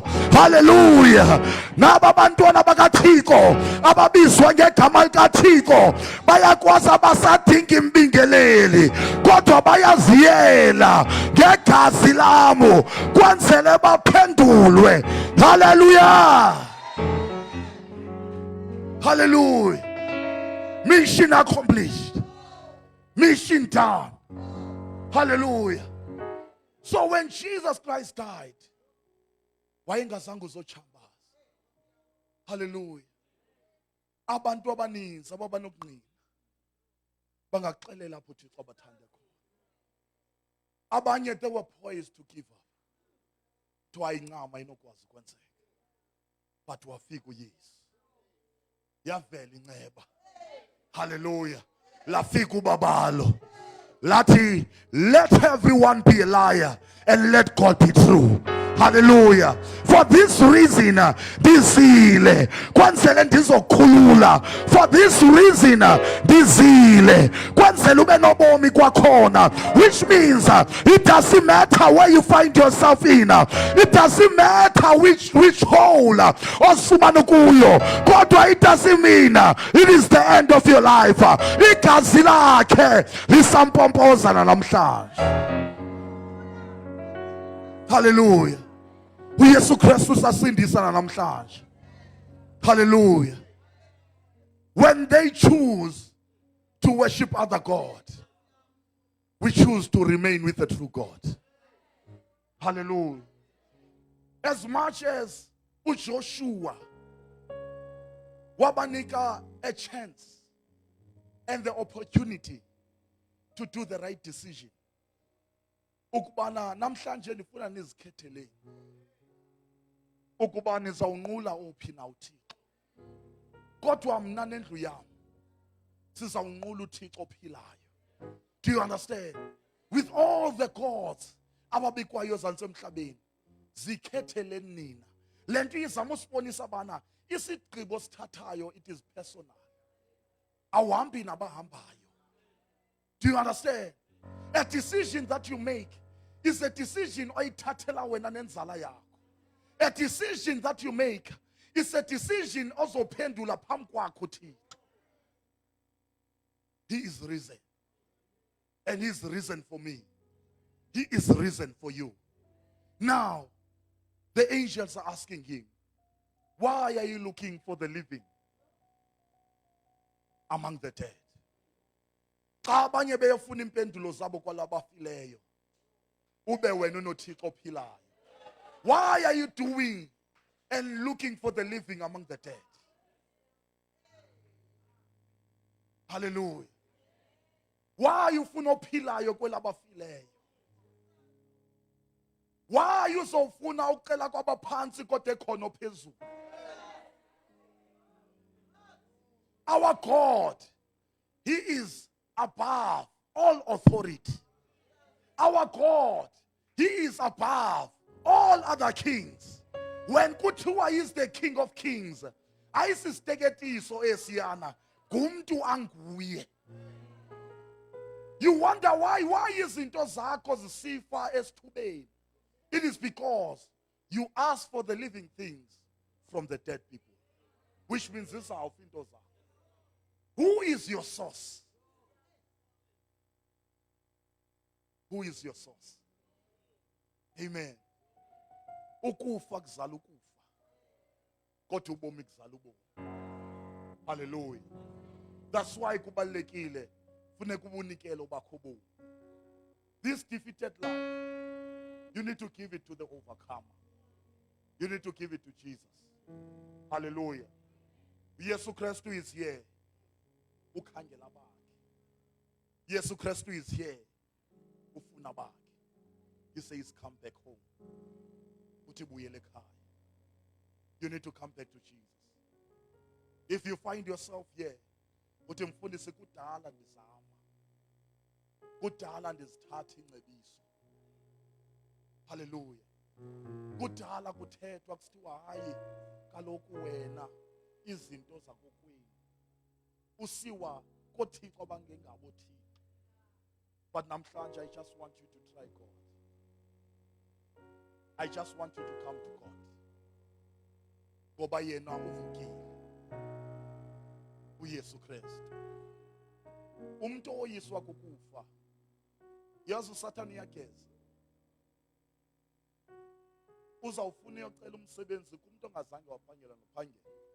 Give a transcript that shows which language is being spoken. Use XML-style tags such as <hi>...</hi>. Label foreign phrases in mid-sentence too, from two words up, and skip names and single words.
<xh>Hallelujah. Naba abantwana bakaThixo ababizwa ngegama likaThixo bayakwazi abasadinga imbingeleli kodwa bayaziyela ngegazi lamo kwenzele baphendulwe. Hallelujah. Hallelujah.</xh> <en>Mission accomplished. Mission done. Hallelujah. So when Jesus Christ died,</en> <xh>wayengazange uzochambaza. Hallelujah. Abantu abaninzi ababanokunqina bangaxelela apho uThixo abathande khona.</xh> <en>Abanye they were poised to give up.</en> <xh>Kuthiwa incama inokwazi ukwenzeka. But wafika uYesu. Yavela inceba. Hallelujah. Lafika ubabalo. Lathi,</xh> <en>let everyone be a liar and let God be true. Hallelujah. For this reason,</en> <xh>dizile. Kwenzele ndizokhulula.</xh> <en>For this reason,</en> <xh>dizile. Kwenzele ube nobomi kwakhona.</xh> <en>Which means it doesn't matter where you find yourself in. It doesn't matter which hole</en> <xh>osumana kuyo.</xh> <en>Kodwa it doesn't mean it is the end of your life.</en> <xh>Igazi lakhe lisampompozana namhlanje. Hallelujah. uYesu Kristu sasindisana namhlanje. Hallelujah.</xh> <en>When they choose to worship other God, we choose to remain with the true God. Hallelujah. As much as uJoshua wabanika a chance and the opportunity to do the right decision,</en> <xh>ukubana namhlanje nifuna nizikhethele ukuba nizawunqula ophi na uThixo, kodwa mna nendlu yami sizawunqula uThixo ophilayo.</xh> <en>Do you understand? With all the gods</en> <xh>ababikwayo ezantsi emhlabeni, zikhethele nina. Le nto izama usibonisa bana isigqibo sithathayo,</xh> <en>it is personal.</en> <xh>Awuhambi nabahambayo.</xh> <en>Do you understand? A decision that you make is a decision</en> <xh>oyithathela wena nenzala yakho.</xh> <en>A decision that you make is a decision</en> <xh>ozophendula phambi kwakho Thixo.</xh> <en>He is risen. And he is risen for me. He is risen for you. Now, the angels are asking him, why are you looking for the living among the dead?</en> <xh>Xa abanye beyofuna impendulo zabo kwalabafileyo, ube wena unoThixo ophilayo.</xh> <en>Why are you doing and looking for the living among the dead? Hallelujah. Why you</en> <xh>funa ophilayo kwelabafileyo?</xh> <en>Why you so</en> <xh>funa ucela kwabaphansi kodwa ekhona ophezulu?</xh> <en>Our God, he is above all authority. Our God, he is above all other kings. When kuthiwa is the King of Kings,</en> <xh>ayisisteketiso esiyana gumntu anguye.</xh> <en>You wonder why</en> <xh>izinto zakho zisifa esithubeni?</xh> <en>It is because you ask for the living things from the dead people, which means this is our</en> <xh>into zakho.</xh> <en>Who is your source? Who is your source? Amen.</en> <xh>Ukufa kuzala ukufa, kodwa ubomi kuzala ubomi. Hallelujah.</xh> <en>That's why</en> <xh>kubalulekile funeka ubunikele obakho bomi.</xh> <en>This defeated life, you need to give it to the overcomer. You need to give it to Jesus. Hallelujah. Yesu Kristu is here.</en> <xh>Ukhangela bakhe. Yesu Kristu</xh> <en>is here.</en> <xh>Ufuna bakhe.</xh> <en>He says, come back home.</en> <xh>Uthi buyele ekhaya.</xh> <en>You need to come back to Jesus. If you find yourself here,</en> <xh>uthi mfundisi kudala ndizama. Kudala ndizithatha ingcebiso. Hallelujah. Kudala kuthethwa kusithiwa hayi kaloku wena izinto zakokwenu usiwa kothixo abangengabo thixo.</xh> <en>But namhlanje I just want you to try God. I just want you to come to God.</en> <xh>Ngoba yena uvukile. uYesu Kristu. Umuntu oyiswa kukufa. Yazi uSathane uyageza. Uzawufuna uyocela umsebenzi kumuntu ongazange waphangela nophangela.</xh>